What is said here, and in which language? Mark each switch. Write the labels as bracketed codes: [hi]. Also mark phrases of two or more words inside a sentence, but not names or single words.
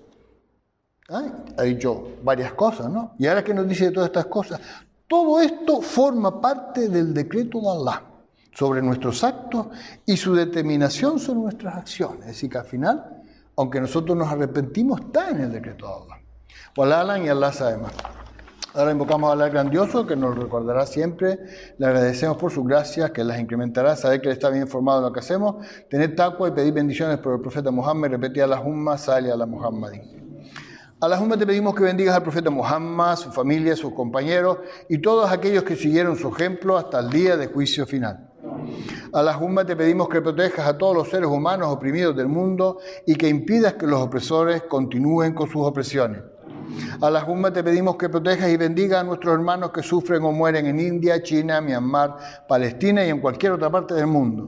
[es] Ha dicho varias cosas, ¿no? Y ahora que nos dice de todas estas cosas, todo esto forma parte del decreto de Allah sobre nuestros actos y su determinación sobre nuestras acciones. Es decir, que al final, aunque nosotros nos arrepentimos, está en el decreto de Allah. [ar] والله أعلم, [es] y Allah sabe más. Ahora invocamos a Allah grandioso, que nos recordará siempre. Le agradecemos por sus gracias, que las incrementará, saber que Él está bien informado de lo que hacemos, tener taqwa y pedir bendiciones por el profeta Muhammad, repetir [ar] اللهم صل على محمد. [es] Allahumma, te pedimos que bendigas al profeta Muhammad, su familia, sus compañeros y todos aquellos que siguieron su ejemplo hasta el día de juicio final. Allahumma, te pedimos que protejas a todos los seres humanos oprimidos del mundo y que impidas que los opresores continúen con sus opresiones. Allahumma, te pedimos que protejas y bendigas a nuestros hermanos que sufren o mueren en India, China, Myanmar, Palestina y en cualquier otra parte del mundo.